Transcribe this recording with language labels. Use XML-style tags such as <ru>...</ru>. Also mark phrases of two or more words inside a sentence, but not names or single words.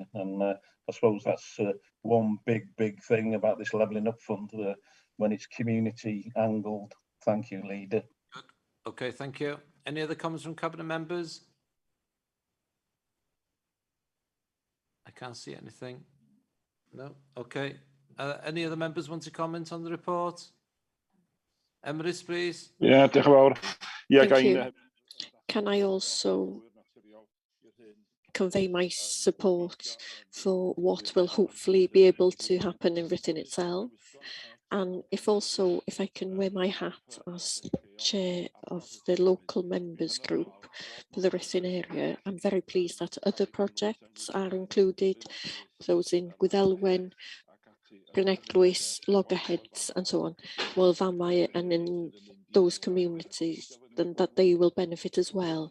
<en>And I suppose that's one big thing about this Levelling Up Fund, when it's community angled. Thank you, Leader. Good. Okay, thank you. Any other comments from Cabinet members? I can't see anything. No. Okay. Any other members want to comment on the report? Emrys, please.</en> <cy>Yeah, diolch yn fawr.</cy> <en>Yeah, Thank you. Can I also convey my support for what will hopefully be able to happen in Written itself? And if I can wear my hat as chair of the local members group for the Written area, I'm very pleased that other projects are included, those in Gwyddelwen, Greneclwys, Loggerheads and so on, Wel Famau, and in those communities, then that they will benefit as well.</en>